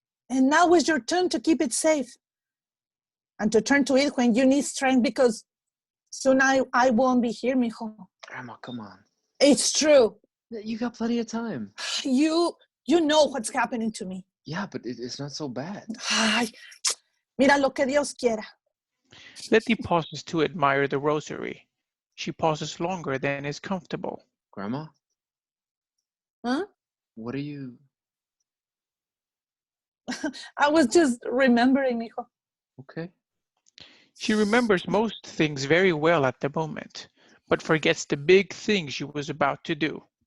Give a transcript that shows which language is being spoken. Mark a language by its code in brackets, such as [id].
[en] And now is your turn to keep it safe. And to turn to it when you need strength, because soon I won't be here, mijo. Grandma, come on. It's true. You got plenty of time. You know what's happening to me. Yeah, but it's not so bad. [es] Ay, mira lo que Dios quiera. [en] Letty pauses to admire the rosary. She pauses longer than is comfortable. Grandma? Huh? What are you... I was just remembering, mijo. Okay. She remembers most things very well at the moment, but forgets the big thing she was about to do.